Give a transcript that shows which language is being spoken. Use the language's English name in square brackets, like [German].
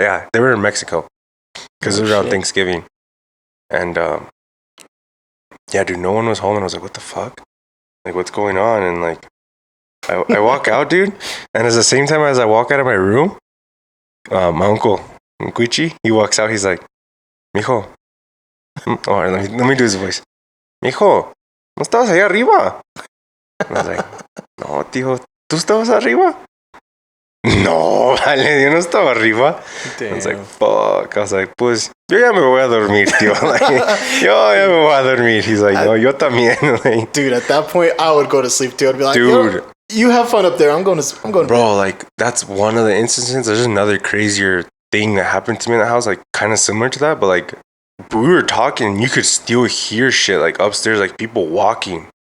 [English] Yeah, they were in Mexico because it was around Thanksgiving. And yeah, dude, no one was home. And I was like, what the fuck? Like, what's going on? And like, I walk out, dude. And at the same time as I walk out of my room, my uncle Nkuichi, he walks out. He's like, mijo. Oh, let me do his voice. [Spanish] Mijo, ¿no estabas ahí arriba? [English] And I was like, [Spanish] no, tío, ¿tú estabas arriba? No, vale, yo no estaba arriba. [English] Damn. I was like, fuck. I was like, [Spanish] pues, yo ya me voy a dormir, tío. Like, yo ya me voy a dormir. [English] He's like, [Spanish] no, yo también. Like, [English] dude, at that point, I would go to sleep too. I'd be like, dude, you have fun up there. I'm going. Bro, like, that's one of the instances. There's another crazier thing that happened to me in the house, like, kind of similar to that, but like, we were talking, and you could still hear shit like upstairs, like people walking.